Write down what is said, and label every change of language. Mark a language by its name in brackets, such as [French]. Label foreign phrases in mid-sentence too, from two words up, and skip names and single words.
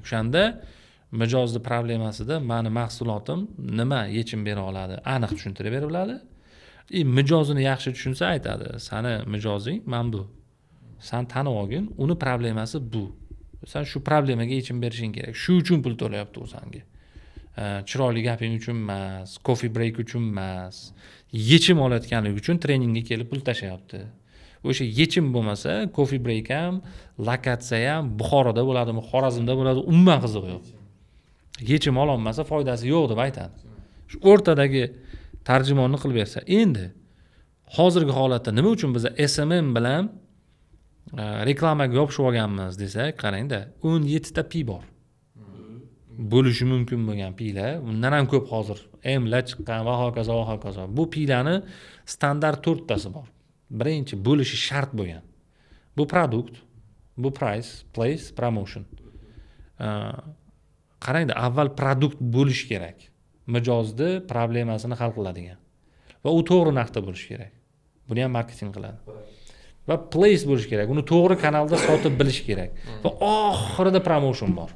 [Uzbek] O'shanda mijozni problemasida meni mahsulotim nima yechim bera oladi, aniq tushuntirib berib oladi. Mijozini yaxshi tushunsa aytadi, seni mijozing mana bu. Sen tanib olgin, uni problemasi bu. Sen shu problemaga yechim berishing kerak. Shu uchun pul to'layapti u senga. Chiroyli gaping uchun emas, [English] coffee break [Uzbek] uchun emas, yechim olayotganligi uchun treningga kelib pul tashlayapti. O'sha yechim bo'lmasa, [English] coffee break [Uzbek] ham, lokatsiya ham Buxoroda bo'ladimi, Xorazmda bo'ladi, umuman qiziq yo'q. Yechim ololmasa foydasi yo'q deb aytadi. Shu o'rtadagi tarjimonni qilib bersa. Endi hozirgi holatda nima uchun biz SMM bilan reklamaga yopishib olganmiz desak, qarangda, 17 ta pi bor. Bo'lishi mumkin bo'lgan pilar, undan ham ko'p hozir M'lar chiqqan va hokazo va hokazo. Bu pilarni standart 4 tasi bor. Birinchi bo'lishi shart bo'lgan. Bu produkt, bu [English] price, place, promotion. [Uzbek] Qarangda, avval produkt bo'lish kerak. Mijozni problemasini hal qiladigan. Va u to'g'ri narxda bo'lish kerak. Buni ham marketing qiladi. Va place bo'lish kerak. Uni to'g'ri kanalda sotib bilish kerak. Va oxirida promotion bor.